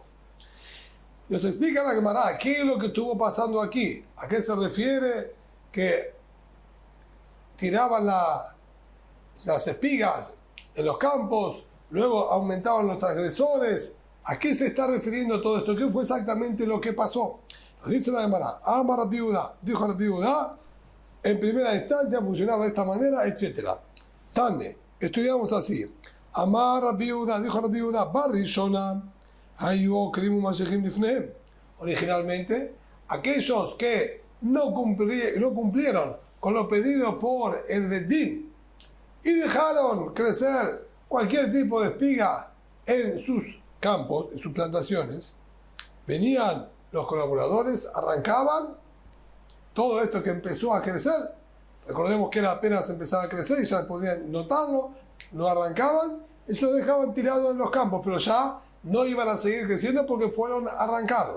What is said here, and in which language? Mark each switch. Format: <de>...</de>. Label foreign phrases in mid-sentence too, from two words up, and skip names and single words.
<es>Nos explica la Gemara qué es lo que estuvo pasando aquí, a qué se refiere que tiraban las espigas en los campos, luego aumentaban los transgresores. ¿A qué se está refiriendo todo esto? ¿Qué fue exactamente lo que pasó? Nos dice la Gemara, Amar Rabbi Yehuda, dijo Rabbi Yehuda, en primera instancia funcionaba de esta manera, etc. Tane, estudiamos así.</es> <he>אמר רבי יהודה,</he> <es>dijo Rabbi Yehuda,</es> <he>בראשונה היו עוקרים ומשליכים לפניהם.</he> <es>Originalmente, aquellos que no cumplieron con lo pedido por el Bedín y dejaron crecer cualquier tipo de espiga en sus campos, en sus plantaciones, venían los colaboradores, arrancaban todo esto que empezó a crecer, Recordemos que era apenas empezaba a crecer y ya podían notarlo, lo arrancaban y se lo dejaban tirado en los campos, pero ya no iban a seguir creciendo porque fueron arrancados.</es>